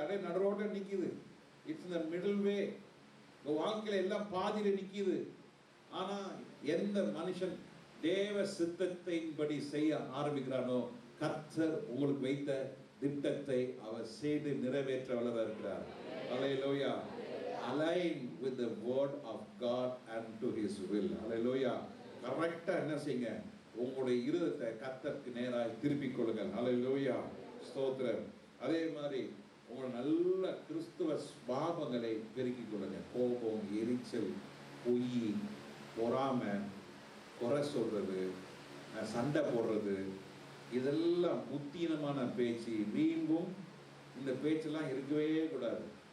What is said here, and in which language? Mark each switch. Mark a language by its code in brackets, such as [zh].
[ta] அப்படியே நடுரோட நிக்குது. இட்ஸ் இந்த மிடில் வே. வாழ்க்கையில எல்லாம் பாதியில நிக்குது. ஆனா எந்த மனுஷன் தேவ சித்தத்தின்படி செய்ய ஆரம்பிக்கிறானோ, கர்த்தர் உங்களுக்கு வைத்த திட்டத்தை அவர் செய்து நிறைவேற்ற வல்லவராக இருக்கிறார். அல்லேலூயா. [en] Align with the word of God and to his will. [ta] அல்லேலூயா. கரெக்டா என்ன செய்யுங்க, உங்களுடைய இருதயத்தை கர்த்தருக்கு நேராக திருப்பிக் கொள்ளுங்கள். அல்லேலூயா. ஸ்தோத்திரம். அதே மாதிரி உங்கள் நல்ல கிறிஸ்துவ சுபாவங்களை பெருக்கிக் கொள்ளுங்க. கோபம், எரிச்சல், பொய், பொறாமை, குறை சொல்றது, சண்டை போடுறது, இதெல்லாம் புத்தீனமான பேச்சு, வீம்பும், இந்த பேச்செல்லாம் இருக்கவே கூடாது.